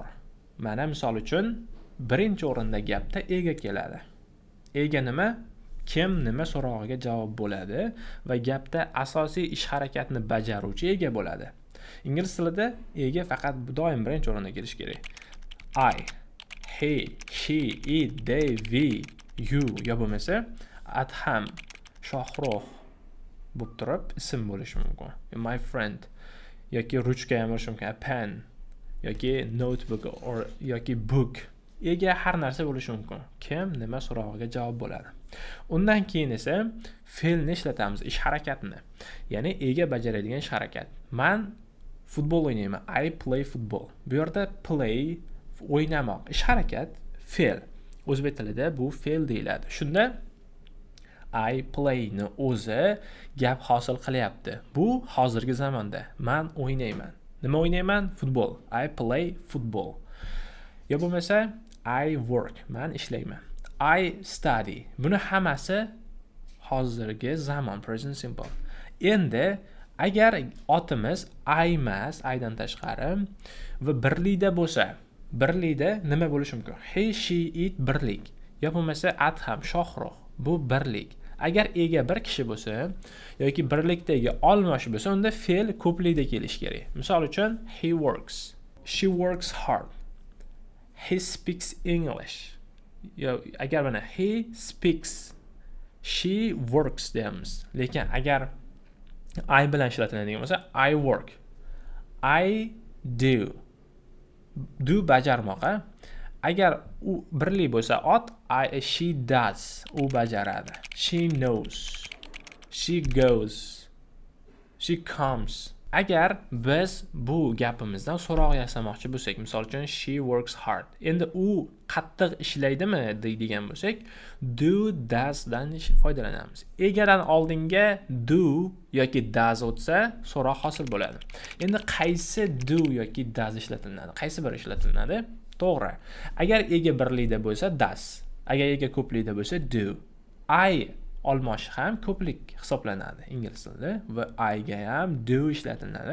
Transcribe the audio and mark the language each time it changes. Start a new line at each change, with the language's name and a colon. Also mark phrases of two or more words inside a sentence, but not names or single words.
Uzbek: Mana misol uchun birinchi o'rinda gapda ega keladi. Ega nima? Kim nima so'rog'iga javob bo'ladi va gapda asosiy ish harakatni bajaruvchi ega bo'ladi. Ingliz tilida ega faqat doim birinchi o'rinda kelishi kerak.
English: I, he, she, it, they, we, you
Uzbek: yo bo'lmasa Adham, Shohrux bo'lib turib ism bo'lishi mumkin.
English: My friend
Uzbek: yoki ruchka ham bo'lishi mumkin.
English: A pen yoki notebook yoki book.
Uzbek: Ega har narsa bo'lishi mumkin. Kim nima so'rog'iga javob bo'ladi. Undan keyin esa fe'lni ishlatamiz, ish harakatni. Ya'ni ega bajaradigan ish harakat. Men futbol o'ynayman.
English: I play football.
Uzbek: Bu yerda play o'ynamoq, ish harakat, fe'l. O'zbek tilida bu fe'l deyiladi. Shunda
English: I play
Uzbek: ni o'zi gap hosil qilyapti. Bu hozirgi zamonda. Men o'ynayman. Nima o'ynayman? Futbol.
English: I play football.
Uzbek: Yo bo'lmasa
English: I work.
Uzbek: Men ishlayman.
English: I study.
Uzbek: Buni hammasi hozirgi zamon
English: present simple.
Uzbek: Endi agar otimiz I emas, I'dan tashqari va birlikda bo'lsa, birlikda nima bo'lishi mumkin?
English: He, she, it birlik.
Uzbek: Yo bo'lmasa Adham, Shohrux. Bu birlik. Agar ega bir kishi bo'lsa yoki birlikdagi olmosh bo'lsa, unda fe'l ko'plikda kelishi kerak. Misol uchun
English: he works. She works hard. He speaks English.
Uzbek: Yo, agar mana
English: he speaks, she works
Uzbek: deymiz. Lekin agar I bilan ishlatiladigan bo'lsa,
English: I work. I do. Do bajarmoq.
Uzbek: Agar u birlik bo'lsa ot,
English: she does.
Uzbek: U bajaradi.
English: She knows. She goes. She comes.
Uzbek: Agar biz bu gapimizdan so'roq yasamoqchi bo'lsak, misol uchun
English: she works hard.
Uzbek: Endi u qattiq ishlaydimi deydigan bo'lsak,
English: do, does
Uzbek: dan foydalanamiz. Egadan oldinga do yoki does o'tsa, so'roq hosil bo'ladi. Endi qaysi do yoki does ishlatiladi? Qaysi biri ishlatiladi? To'g'ri. Agar ega birlikda bo'lsa does. Agar ega ko'plikda bo'lsa do. I olmosh ham ko'plik hisoblanadi ingliz tilida va I ga ham do ishlatiladi.